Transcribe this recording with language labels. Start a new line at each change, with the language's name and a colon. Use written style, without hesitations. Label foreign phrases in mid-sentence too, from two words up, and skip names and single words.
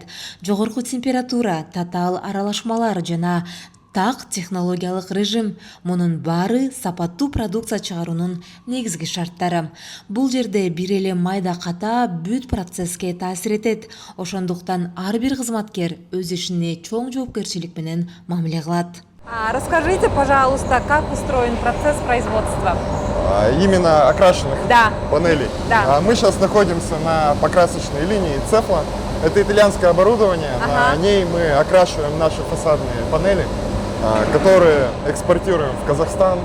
Kyrgyz: Жогорку температура, татаал аралашмалар жана так технологиялык режим — мунун баары сапаттуу продукция чыгаруунун негизги шарттары. Бул жерде бир эле майда ката бүт процесске таасир этет. Ошондуктан ар бир кызматкер өз ишине чоң жоопкерчилик менен мамиле кылат.
Russian: Расскажите, пожалуйста, как устроен процесс производства? Именно окрашенных Да. панелей. Да. Мы сейчас находимся на покрасочной линии Цефла. Это итальянское оборудование. Ага. На ней мы окрашиваем наши фасадные панели, которые экспортируем в Казахстан,